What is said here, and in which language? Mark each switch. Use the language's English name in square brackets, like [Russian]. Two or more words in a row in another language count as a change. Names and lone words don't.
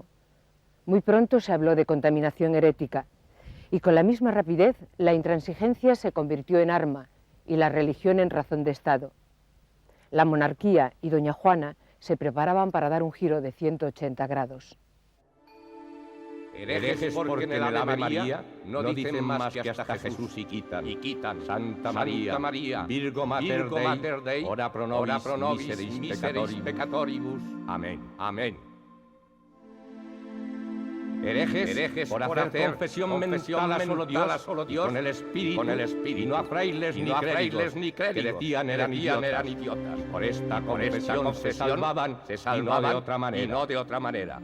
[Spanish] Muy pronto se habló de contaminación herética y con la misma rapidez la intransigencia se convirtió en arma y la religión en razón de Estado. La monarquía y doña Juana se preparaban para dar un giro de 180 grados. Herejes porque en el Ave María no dicen más que hasta Jesús y quitan. [Latin] Santa María, Virgo Mater Dei, ora pro nobis miseris peccatoribus. [Spanish] Amén. Amén. herejes por hacer confesión mental a solo Dios, con el espíritu, y no a frailes ni créditos, que decían eran idiotas. Por esta confesión se salvaban y no de otra manera.